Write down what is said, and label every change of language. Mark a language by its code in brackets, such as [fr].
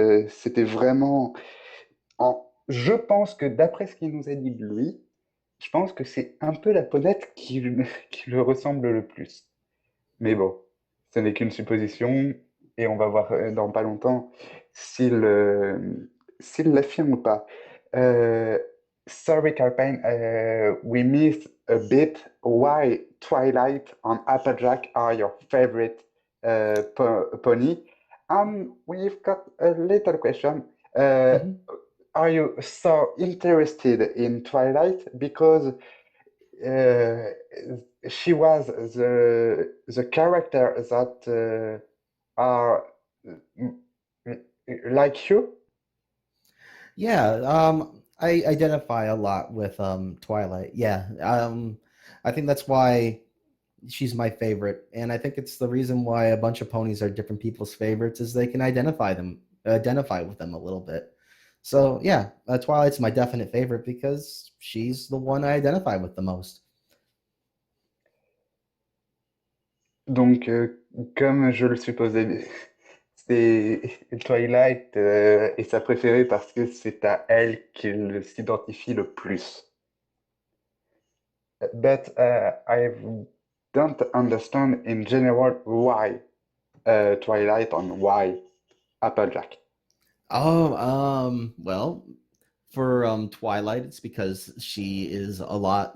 [fr] C'était vraiment. Je pense que d'après ce qu'il nous a dit de lui, je pense que c'est un peu la ponette qui le ressemble le plus. Mais bon, ce n'est qu'une supposition et on va voir dans pas longtemps s'il l'affirme ou pas. [en] Euh, Sorry, Calpain, we missed a bit why Twilight and Applejack are your favorite pony. We've got a little question. Uh, Mhm. are you so interested in Twilight because uh, she was the character that are mm, mm, like you? Yeah, I identify a lot with Twilight. Yeah, I think that's why she's my favorite, and I think it's the reason why a bunch of ponies are different people's favorites is they can identify with them a little bit. So yeah, Twilight's my definite favorite because she's the one I identify with the most. [fr] Donc, comme je le supposais, Twilight est sa préférée parce que c'est à elle qu'il s'identifie le plus. [en] But I don't understand in general why Twilight and why Applejack. Oh, well, for Twilight, it's because she is a lot.